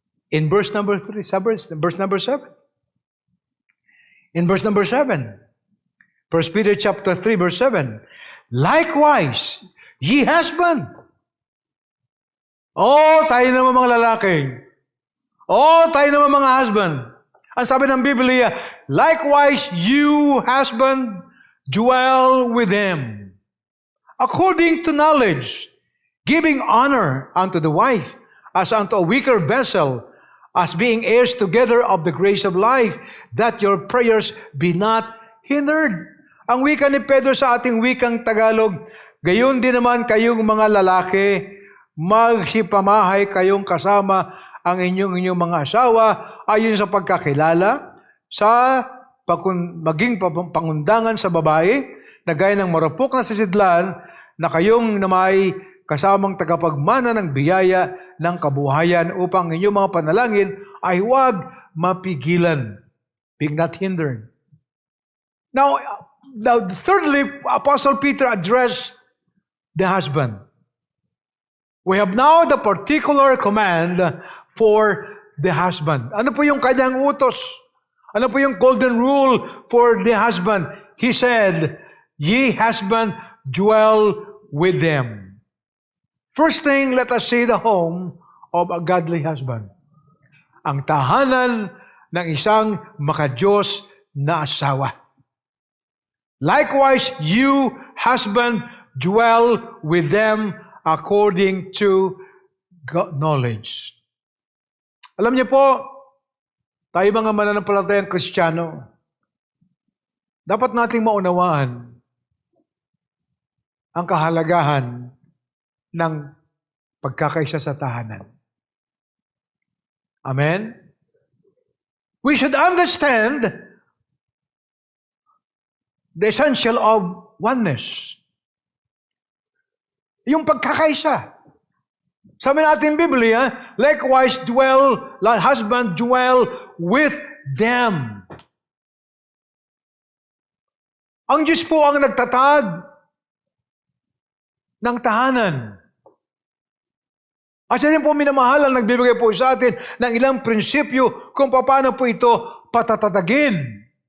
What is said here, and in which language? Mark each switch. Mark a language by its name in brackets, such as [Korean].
[English] In verse number 3, verse number 7. In verse number 7, 1 Peter chapter 3, verse 7, likewise, ye husband. [Filipino] Oh, tayo naman mga lalaki. Oh, tayo naman mga husband. Ang sabi ng Biblia, [English] likewise, you husband, dwell with them, according to knowledge, giving honor unto the wife, as unto a weaker vessel, as being heirs together of the grace of life, that your prayers be not hindered. [Filipino] Ang wika ni Pedro sa ating wikang Tagalog, gayon din naman kayong mga lalaki, magsipamahay kayong kasama ang inyong mga asawa ayon sa pagkakilala, sa maging pangundangan sa babae, na gaya ng marupok na sisidlan, na kayong namay kasamang tagapagmana ng biyaya ng kabuhayan upang inyong mga panalangin ay huwag mapigilan, [English] being not hindered. Now, thirdly, Apostle Peter addressed the husband. We have now the particular command for the husband. [Filipino] Ano po yung kanyang utos? Ano po yung [English] golden rule for the husband? He said, ye husband, dwell with them. First thing, let us see the home of a godly husband. [Filipino] Ang tahanan ng isang makadiyos na asawa. [English] Likewise, you, husband, dwell with them according to knowledge. [Filipino] Alam niyo po, tayo mga mananampalatayang Kristiyano, dapat nating maunawaan ang kahalagahan ng pagkakaisa sa tahanan. Amen? [English] We should understand the essential of oneness. [Filipino] Yung pagkakaisa. Sabi natin Biblia, [English] likewise husband dwell with them. [Filipino] Ang Diyos po ang nagtatag ng tahanan. At siya din po minamahal ang nagbibigay po sa atin ng ilang prinsipyo kung paano po ito patatatagin.